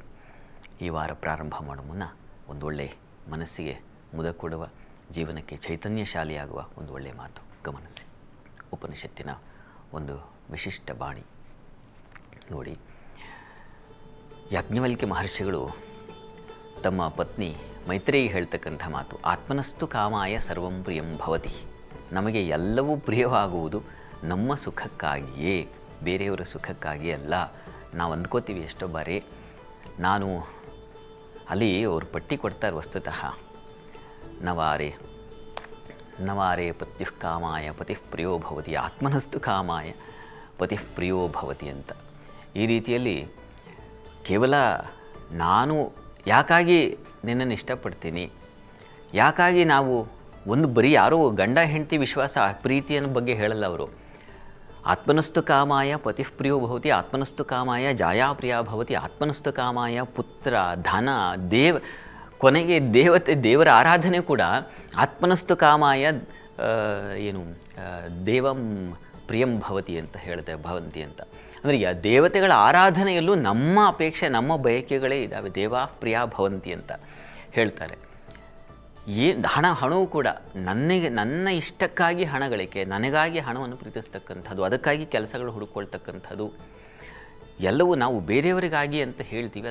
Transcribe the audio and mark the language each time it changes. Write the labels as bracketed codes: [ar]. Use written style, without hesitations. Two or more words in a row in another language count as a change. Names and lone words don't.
[kn] ಈ ವಾರ ಪ್ರಾರಂಭ ಮಾಡೋ ಮುನ್ನ ಒಂದೊಳ್ಳೆ ಮನಸ್ಸಿಗೆ ಮುದ ಕೊಡುವ, ಜೀವನಕ್ಕೆ ಚೈತನ್ಯಶಾಲಿಯಾಗುವ ಒಂದು ಒಳ್ಳೆಯ ಮಾತು ಗಮನಿಸಿ. ಉಪನಿಷತ್ತಿನ ಒಂದು ವಿಶಿಷ್ಟ ಬಾಣಿ ನೋಡಿ. ಯಾಜ್ಞವಲ್ಕ್ಯ ಮಹರ್ಷಿಗಳು ತಮ್ಮ ಪತ್ನಿ ಮೈತ್ರೇಯಿಗೆ ಹೇಳ್ತಕ್ಕಂಥ ಮಾತು, [sa] ಆತ್ಮನಸ್ತು ಕಾಮಾಯ ಸರ್ವಂ ಪ್ರಿಯಂ ಭವತಿ. [kn] ನಮಗೆ ಎಲ್ಲವೂ ಪ್ರಿಯವಾಗುವುದು ನಮ್ಮ ಸುಖಕ್ಕಾಗಿಯೇ, ಬೇರೆಯವರ ಸುಖಕ್ಕಾಗಿ ಅಲ್ಲ. ನಾವು ಅಂದ್ಕೋತೀವಿ ಎಷ್ಟೋ ಬಾರಿ. ನಾನು ಅಲ್ಲಿ ಅವರು ಪಟ್ಟಿ ಕೊಡ್ತಾರೆ ವಸ್ತುತಃ, [sa] ನವಾರೆ ನವಾರೆ ಪತ್ಯುಃ ಕಾಮಾಯ ಪತಿಃ ಪ್ರಿಯೋ ಭವತಿ, ಆತ್ಮನಸ್ತು ಕಾಮಾಯ ಪತಿಃ ಪ್ರಿಯೋ ಭವತಿ [kn] ಅಂತ. ಈ ರೀತಿಯಲ್ಲಿ ಕೇವಲ ನಾನು ಯಾಕಾಗಿ ನಿನ್ನನ್ನು ಇಷ್ಟಪಡ್ತೀನಿ, ಯಾಕಾಗಿ ನಾವು ಒಂದು ಬರೀ ಯಾರೋ ಗಂಡ ಹೆಂಡತಿ ವಿಶ್ವಾಸ ಪ್ರೀತಿಯನ್ನು ಬಗ್ಗೆ ಹೇಳಲ್ಲ ಅವರು. [sa] ಆತ್ಮನಸ್ತು ಕಾಮಾಯ ಪತಿಃ ಪ್ರಿಯೋ ಭವತಿ, ಆತ್ಮನಸ್ತು ಕಾಮಾಯ ಜಾಯಾ ಪ್ರಿಯ ಭವತಿ, ಆತ್ಮನಸ್ತು ಕಾಮಾಯ ಪುತ್ರ ಧನ [kn] ಕೊನೆಗೆ ದೇವರ ಆರಾಧನೆ ಕೂಡ [sa] ಆತ್ಮನಸ್ತು ಕಾಮಾಯ ದೇವಂ ಪ್ರಿಯಂ ಭವತಿ ಅಂತ ಭವಂತಿ ಅಂತ. [kn] ಅಂದರೆ ದೇವತೆಗಳ ಆರಾಧನೆಯಲ್ಲೂ ನಮ್ಮ ಅಪೇಕ್ಷೆ, ನಮ್ಮ ಬಯಕೆಗಳೇ ಇದ್ದಾವೆ. [sa] ದೇವಾ ಪ್ರಿಯ ಭವಂತಿ [kn] ಅಂತ ಹೇಳ್ತಾರೆ. ಹಣವು ಕೂಡ ನನ್ನ ಇಷ್ಟಕ್ಕಾಗಿ ಹಣ ಗಳಿಕೆ, ನನಗಾಗಿ ಹಣವನ್ನು ಪ್ರೀತಿಸ್ತಕ್ಕಂಥದ್ದು, ಅದಕ್ಕಾಗಿ ಕೆಲಸಗಳು ಹುಡುಕೊಳ್ತಕ್ಕಂಥದ್ದು ಎಲ್ಲವೂ ನಾವು ಬೇರೆಯವರಿಗಾಗಿ ಅಂತ ಹೇಳ್ತೀವಿ.